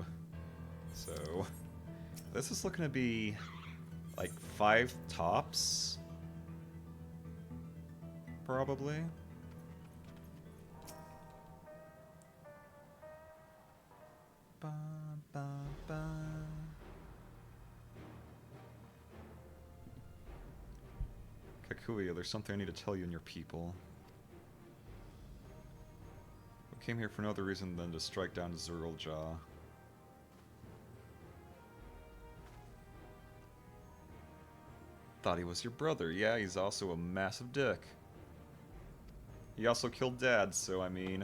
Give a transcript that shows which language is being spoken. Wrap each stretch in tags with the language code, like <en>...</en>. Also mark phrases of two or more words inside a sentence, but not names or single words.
<en>So, this is looking to be like 5 tops, probably. Ba, ba, ba. Kakuya, there's something I need to tell you and your people. We came here for no other reason than to strike down Zerljaw. Thought he was your brother. Yeah, he's also a massive dick. He also killed Dad, so I mean...</en>